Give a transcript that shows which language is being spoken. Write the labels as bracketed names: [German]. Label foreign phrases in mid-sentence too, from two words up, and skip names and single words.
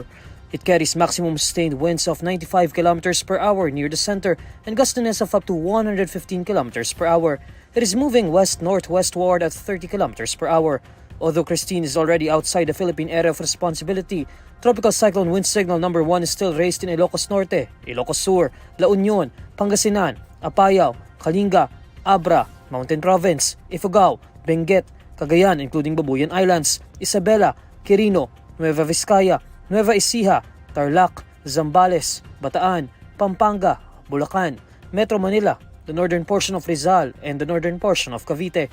[English] It carries maximum sustained winds of 95 kilometers per hour near the center and gustiness of up to 115 kilometers per hour. It is moving west-northwestward at 30 kilometers per hour. Although Kristine is already outside the Philippine area of responsibility, Tropical Cyclone Wind Signal number 1 is still raised in Ilocos Norte, Ilocos Sur, La Union, Pangasinan, Apayao, Kalinga, Abra, Mountain Province, Ifugao, Benguet, Cagayan including Babuyan Islands, Isabela, Quirino, Nueva Vizcaya, Nueva Ecija, Tarlac, Zambales, Bataan, Pampanga, Bulacan, Metro Manila, the northern portion of Rizal, and the northern portion of Cavite.